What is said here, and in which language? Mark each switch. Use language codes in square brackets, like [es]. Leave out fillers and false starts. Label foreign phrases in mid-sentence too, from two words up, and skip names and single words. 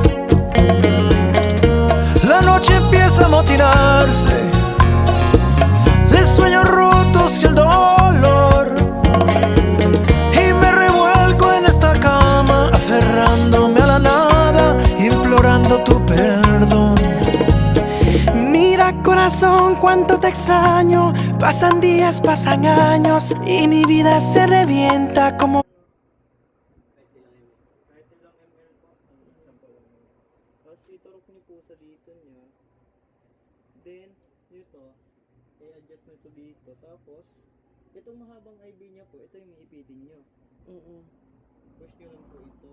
[es] La noche empieza a amotinarse de sueños rotos y el dolor, y me revuelco en esta cama, aferrándome a la nada, implorando tu perdón. Mira, corazón, cuánto te extraño. Pasan días, pasan años y mi vida se revienta como... [tl] Kahit ilang ml po, isang bawang. Tapos iturok niyo po sa dito niya. Then, ito, i-adjust nyo ito dito. Tapos, itong mahabang IV niya po, ito yung iipitin nyo. Push nyo lang po ito.